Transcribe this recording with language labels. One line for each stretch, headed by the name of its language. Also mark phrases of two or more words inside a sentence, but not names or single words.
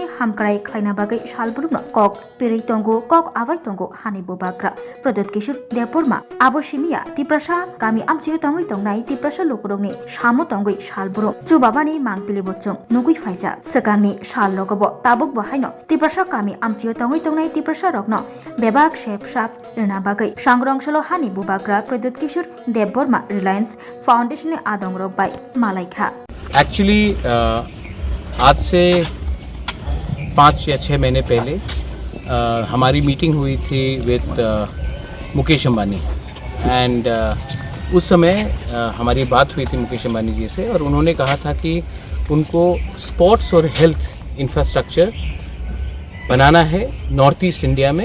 Kok Borok: हामक्राय खायना बागै सालब्रुम कक पिरै तंगो कक आवाय तंगो हानि बुबाग्रा प्रद्युत किशोर देबबर्मा आबो सिमिया तिप्रसा गामि आमचियो तंगै तंनाय तिप्रसा लुकुरगनि सामो तंगै सालब्रुम चुबाबानि मांपिलि बचों नुगै फायजा सगांनि साल रगबो ताबुक बहायनो तिप्रसा गामि आमचियो तंगै तंनाय तिप्रसा रगनो बेबाक शेप साप रिना बागै सांग्रंसलो हानि बुबाग्रा प्रद्युत किशोर देबबर्मा रिलायंस फाउंडेशन आदंगरक बाय मालाइखा।
Hindi: एक्चुअली आज से 5 या 6 महीने पहले हमारी मीटिंग हुई थी विद मुकेश अंबानी एंड उस समय हमारी बात हुई थी मुकेश अंबानी जी से और उन्होंने कहा था कि उनको स्पोर्ट्स और
English: health infrastructure
Hindi: बनाना है नॉर्थ ईस्ट इंडिया में।